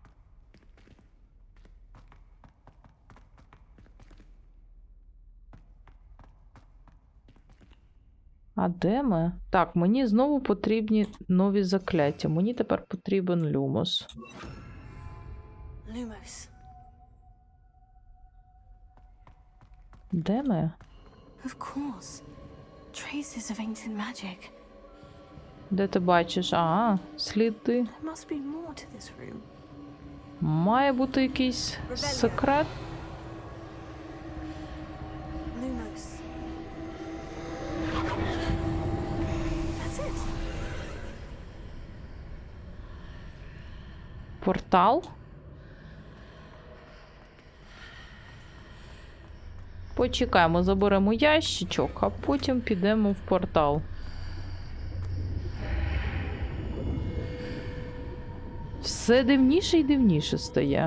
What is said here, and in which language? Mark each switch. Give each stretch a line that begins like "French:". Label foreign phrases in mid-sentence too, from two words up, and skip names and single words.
Ukrainian: А де ми? Так, мені знову потрібні нові закляття. Мені тепер потрібен люмос.
English: Lumos.
Ukrainian: Де ми?
English: Of course. Traces of ancient magic.
Ukrainian: Де ти бачиш? А, сліди.
English: There must be more to this room.
Ukrainian: Має бути якийсь секрет?
English: Lumos. That's it.
Ukrainian: Портал? Почекаємо, заберемо ящичок, а потім підемо в портал. Все дивніше і дивніше стає.